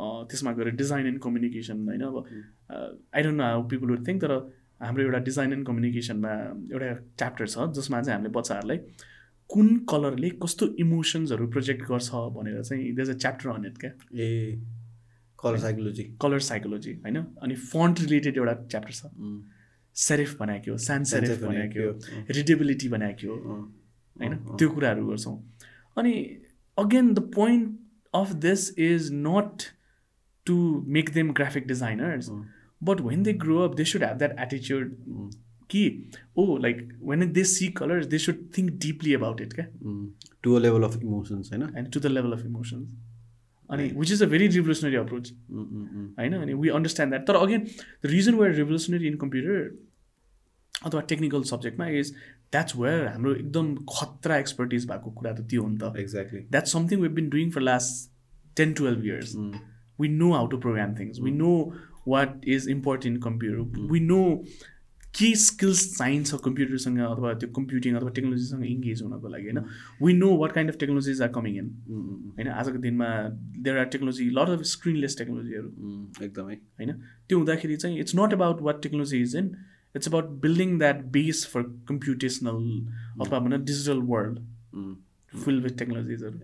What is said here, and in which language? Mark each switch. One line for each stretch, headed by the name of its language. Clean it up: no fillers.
Nepali: त्यसमा गएर design and communication होइन. अब
English: I don't know how people would think,
Nepali: तर हाम्रो एउटा डिजाइन एन्ड कम्युनिकेसनमा एउटा च्याप्टर छ जसमा चाहिँ हामीले बच्चाहरूलाई कुन कलरले कस्तो इमोसन्सहरू प्रोजेक्ट गर्छ भनेर चाहिँ
English: there is a chapter on it
Nepali: क्या.
English: a colour psychology
Nepali: होइन. अनि फन्ट रिलेटेड एउटा च्याप्टर छ, सेरिफ बनाएको, sans सेरिफ बनाएको, रिडेबिलिटी बनाएको होइन, त्यो कुराहरू गर्छौँ.
English: अनि again the point of this is not to make them graphic designers, but when they grow up they should have that attitude ki like when they see colors they should think deeply about it to a level of emotions होइन, and to the level of emotions, and which is a very revolutionary approach होइन. and we understand that.
Nepali: तर
English: again the reason we're revolutionary in computer
Nepali: अथवा technical सब्जेक्टमा
English: is that's where
Nepali: हाम्रो एकदम खतरा expertise भएको कुरा त त्यो हो नि त.
English: Exactly. That's something we've been doing for last 10-12 years. We know how to program things. We know what is important in computer. We know
Nepali: के स्किल्स चाहिन्छ कम्प्युटरसँग अथवा त्यो कम्प्युटिङ अथवा टेक्नोलोजीसँग इङ्गेज हुनको लागि होइन.
English: We know what kind of technologies are coming in होइन.
Nepali: आजको दिनमा
English: there are technology, lot of screenless टेक्नोलोजीहरू
Nepali: एकदमै होइन. त्यो हुँदाखेरि चाहिँ
English: it's not about what technology is in, it's about building that base for computational
Nepali: अथवा भनौँ
English: Digital world full with टेक्नोलोजिजहरू.